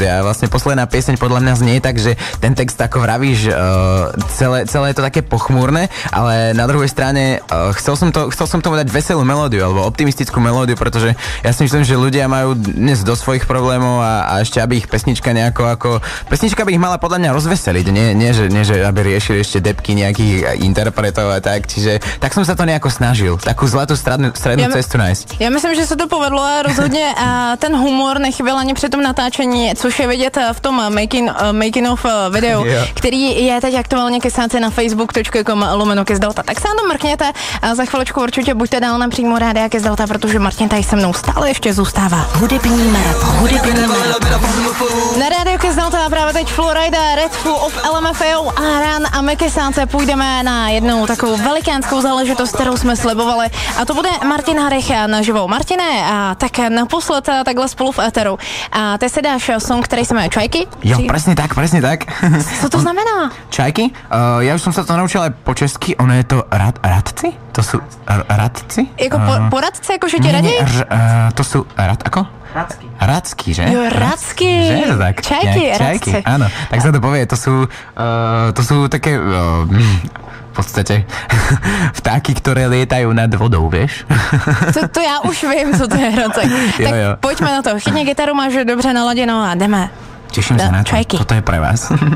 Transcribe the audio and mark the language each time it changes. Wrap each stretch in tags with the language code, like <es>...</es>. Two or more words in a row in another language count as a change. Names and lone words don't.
<sk>A vlastne posledná pieseň podľa mňa znie tak, že ten text ako vravíš, celé je to také pochmúrne, ale na druhej strane chcel som tomu dať veselú melódiu alebo optimistickú melódiu, pretože ja si myslím, že ľudia majú dnes do svojich problémov a ešte aby ich pesnička pesnička by ich mala podľa mňa rozveseliť, nie že aby riešili ešte depky nejakých interpretov a tak, čiže tak som sa to nejako snažil, takú zlatú strednú cestu nájsť.</sk> <cs>Já myslím, že se to povedlo a rozhodně ten humor nechyběl ani při tom natáčení, což je vidět v tom</cs> <en>making of</en> <cs>video, který je teď aktuálně ke stánce na facebook.com/KissDelta. Tak se na to mrkněte a za chviličku určitě buďte dál napřímo Rádia Kiss Delta, protože Martin tady se mnou stále ještě zůstává. Hudební maraton. Na Rádio Kiss Delta právě teď Florida, Red Full of LMFAO a Run a my ke stánce půjdeme na jednou takovou velikánskou záležitost, kterou jsme slibovali a to bude Martin Harich naživo. Martine, a tak naposled takhle spolu v éteru. A ty si dáš song, který se jmenuje Čajky?</cs> <sk>Jo, presne tak.</sk> <cs>Co to znamená? Čajky?</cs> <sk>Ja už som sa to naučil aj po česky, ono je to radci? To sú radci?</sk> <cs>Jako poradce, jako že ti radí?</cs> <sk>To sú ako? Radsky, že? Jo, radsky. Že je to tak? Čajky, áno. Tak sa to povie, to sú také... v podstate vtáky, ktoré lietajú nad vodou, vieš?</sk> <cs>To já už vím, co to je, Rocek. Tak jo. Pojďme na to. Chytně gitaru, máš dobře naladěnou a jdeme.</cs> <sk>Teším sa na to. Čajky. Toto je pre vás.</sk>